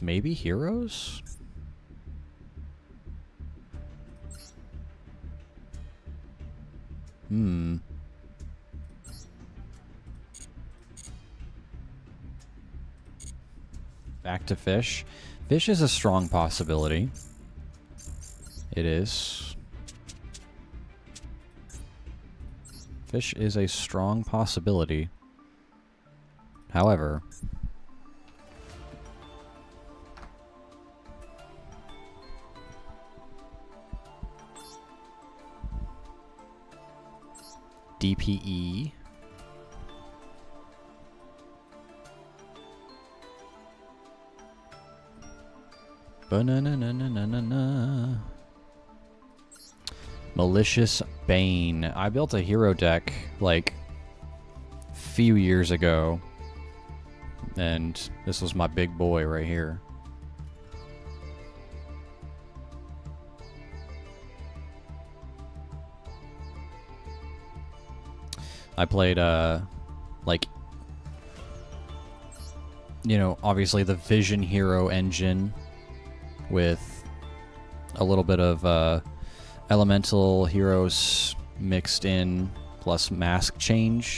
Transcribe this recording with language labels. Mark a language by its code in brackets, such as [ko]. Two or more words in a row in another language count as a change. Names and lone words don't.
[en] Maybe heroes? Back to fish. Fish is a strong possibility. It is. Fish is a strong possibility. However, DPE. Ba-na-na-na-na-na-na. Malicious Bane. I built a hero deck, like, a few years ago. And this was my big boy right here. I played, like, you know, obviously the Vision Hero engine with a little bit of elemental heroes mixed in, plus mask change.